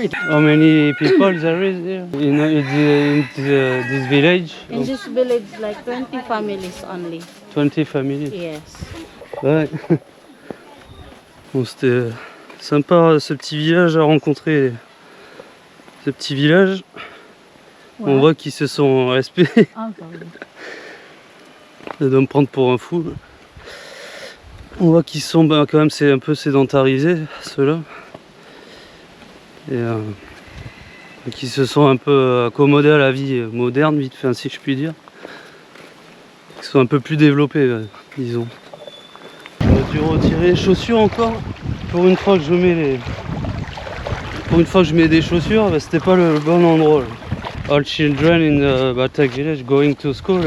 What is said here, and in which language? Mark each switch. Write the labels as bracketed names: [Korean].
[English] How many people there is here in this village? In this village, like 20 families only. 20 families. Yes. [French] Ouais. Bon, c'était sympa ce petit village à rencontrer. Ce petit village. Ouais. On voit qu'ils se sont respectés. De me prendre pour un fou. On voit qu'ils sont quand même c'est un peu sédentarisés ceux-là. Et qui se sont un peu accommodés à la vie moderne vite fait, si je puis dire. Ils sont un peu plus développés, disons. J'aurais dû retirer les chaussures encore. Pour une fois que je mets des chaussures, bah, c'était pas le bon endroit. Là. [English] All children in the Batak village going to school.